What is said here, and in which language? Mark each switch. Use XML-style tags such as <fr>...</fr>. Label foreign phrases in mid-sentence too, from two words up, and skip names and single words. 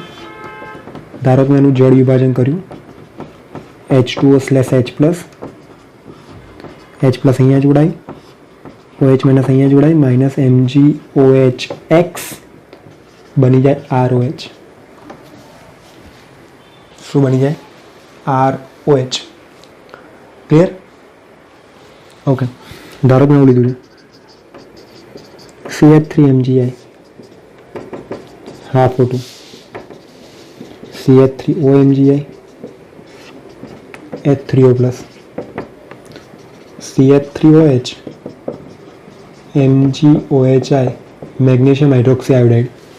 <gu>ધારો કે મેં એનું જળ વિભાજન કર્યું, H2O સ્લેશ H પ્લસ, H પ્લસ અહીંયા જોડાય, OH માઇનસ અહીંયા જોડાય, માઇનસ MgOHX બની જાય ROH. શું બની જાય? ROH. ક્લિયર? ઓકે. ધારો કે મેં એવું લીધું છે CH3Mgi half O2,</gu> <en>CH3OMgi H3O plus, CH3OH MgOHI magnesium hydroxyiodide,</en>